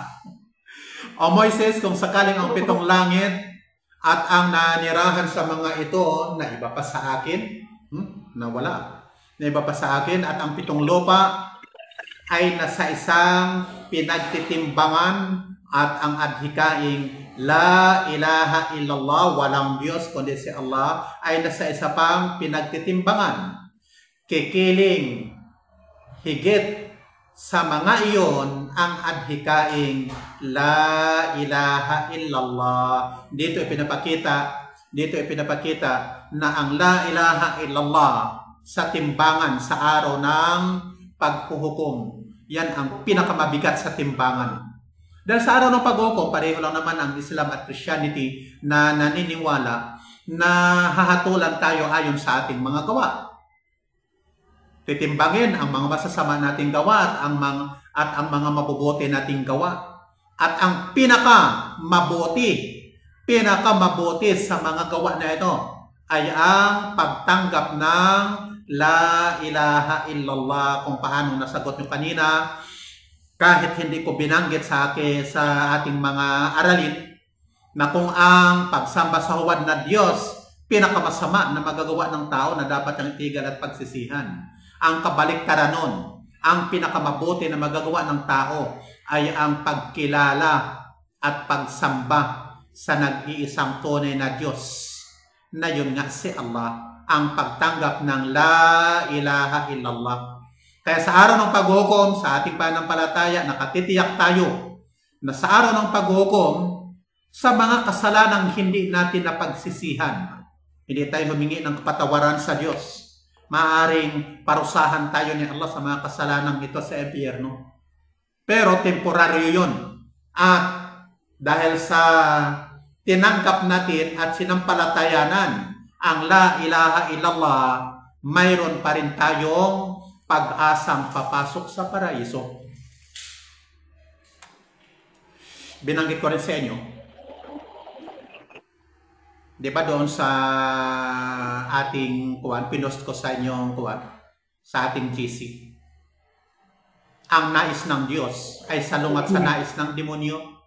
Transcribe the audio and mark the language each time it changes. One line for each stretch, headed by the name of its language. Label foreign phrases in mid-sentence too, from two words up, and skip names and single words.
Filipino: "O Moises, kung sakaling ang 7 langit at ang nanirahan sa mga ito na iba pa sa akin, nawala, na iba pa sa akin, at ang 7 lupa ay nasa isang pinagtitimbangan, at ang adhikaing
Arabic: لا إله إلا الله,
Filipino: walang Diyos kundi si Allah, ay nasa isa pang pinagtitimbangan, kikiling higit sa mga iyon ang adhikaing
Arabic: لا إله إلا الله."
Filipino: Dito ipinapakita na ang
Arabic: لا إله إلا الله
Filipino: sa timbangan sa araw ng paghuhukom, yan ang pinakamabigat sa timbangan. Dahil sa araw ng paghuhukom, pareho lang naman ang Islam at Christianity na naniniwala na hahatulan tayo ayon sa ating mga gawa. Titimbangin ang mga masasama nating gawa at ang mga mabubuti nating gawa. At ang pinakamabuti sa mga gawa na ito ay ang pagtanggap ng
Arabic: لا إله إلا الله,
Filipino: kung paano nasagot nyo kanina. Kahit hindi ko binanggit sa ating mga aralin na kung ang pagsamba sa huwad na Diyos pinakamasama na magagawa ng tao na dapat niyang itigan at pagsisihan. Ang kabaliktaran nun, ang pinakamabuti na magagawa ng tao ay ang pagkilala at pagsamba sa nag-iisang tunay na Diyos, na yun nga si Allah, ang pagtanggap ng
Arabic: لا إله إلا الله.
Filipino: Kaya sa araw ng paghukom, sa ating pananampalataya, nakatitiyak tayo na sa araw ng paghukom, sa mga kasalanang hindi natin napagsisihan, hindi tayo humingi ng kapatawaran sa Diyos. Maaring parusahan tayo ni Allah sa mga kasalanan ito sa impyerno. Pero temporaryo yun. At dahil sa tinanggap natin at sinampalatayanan ang
Arabic: لا إله إلا الله,
Filipino: mayroon pa rin tayong pag-asang papasok sa paraiso. Binanggit ko rin sa inyo, di ba doon sa ating pinost ko sa inyong sa ating GC, ang nais ng Diyos ay salungat sa nais ng demonyo.